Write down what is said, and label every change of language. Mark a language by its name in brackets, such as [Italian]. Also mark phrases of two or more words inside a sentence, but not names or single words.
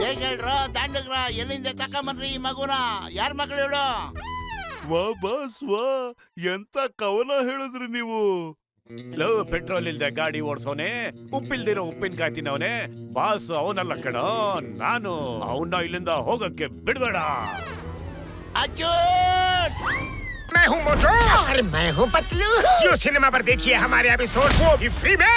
[Kannada] ಹೇಗೆ ಹೇಳ್ರು ದಾಂಡಗ್ರ? ಎಲ್ಲಿಂದ ತಕೊಂಬನ್ರಿ ಈ ಮಗುನ? ಯಾರ ಮಗಳು ಹೇಳು? ವಾ ಬಾಸ್ ವಾ, ಎಂತ ಕವನ ಹೇಳಿದ್ರಿ ನೀವು. ಲೋ, ಪೆಟ್ರೋಲ್ ಇಲ್ದೆ ಗಾಡಿ ಓಡ್ಸೋನೆ, ಉಪ್ಪಿಲ್ದಿರೋ ಉಪ್ಪಿನಕಾಯಿ ತಿನ್ನವನೆ ಬಾಸ್ ಅವನಲ್ಲ ಕಣ. ನಾನು ಅವನ್ನ ಇಲ್ಲಿಂದ ಹೋಗಕ್ಕೆ ಬಿಡ್ಬೇಡ. [Hindi] मैं हूँ मोटू। अरे मैं हूँ पतलू। जियो सिनेमा पर देखिए हमारे एपिसोड, वो भी फ्री में।